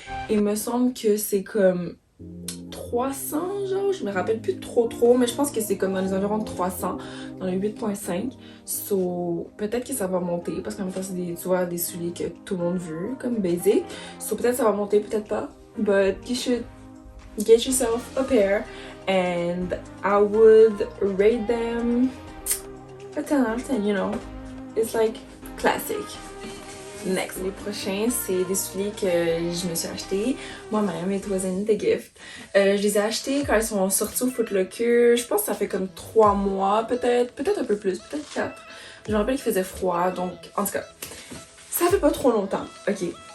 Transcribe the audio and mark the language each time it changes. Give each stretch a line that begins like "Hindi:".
French: Il me semble que c'est comme 300 genre, je me rappelle plus trop, mais je pense que c'est comme dans les environs de 300, dans les 8.5. So peut-être que ça va monter parce qu'en même temps c'est des, tu vois, des souliers que tout le monde veut, comme basic. So peut-être ça va monter, peut-être pas.
English: But you should get yourself a pair and I would rate them a 10 out of 10, you know. It's like classic.
French: Next, les prochains, c'est des souliers que je me suis achetés moi-même. It wasn't a gift. Je les ai achetés quand ils sont sortis au Foot Locker. Je pense que ça fait comme 3 mois, peut-être un peu plus, peut-être 4. Je me rappelle qu'il faisait froid, donc en tout cas, ça fait pas trop longtemps. Ok.